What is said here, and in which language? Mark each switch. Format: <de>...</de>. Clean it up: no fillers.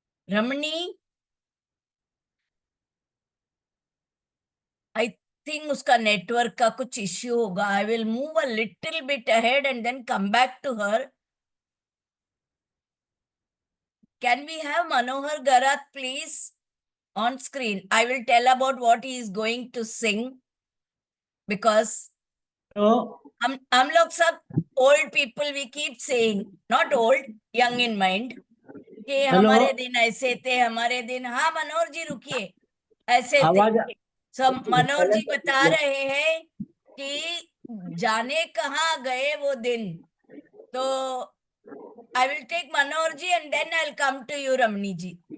<hi>Ramani,</hi> <en>I think</en> <hi>उसका network का कुछ इश्यू होगा.</hi> <en>I will move a little bit ahead and then come back to her. Can we have Manohar Garat please on screen? I will tell about what he is going to sing because</en> <hi>हम लोग सब</hi> <en>old people we keep saying, not old, young in mind,</en> <hi>कि हमारे दिन ऐसे थे, हमारे दिन. हाँ मनोहर जी रुकिए, ऐसे थे. आवाज सब मनोहर जी बता रहे हैं कि जाने कहाँ गए वो दिन.</hi> <en>तो I will take Manohar ji and then I'll come to you Ramani ji.</en>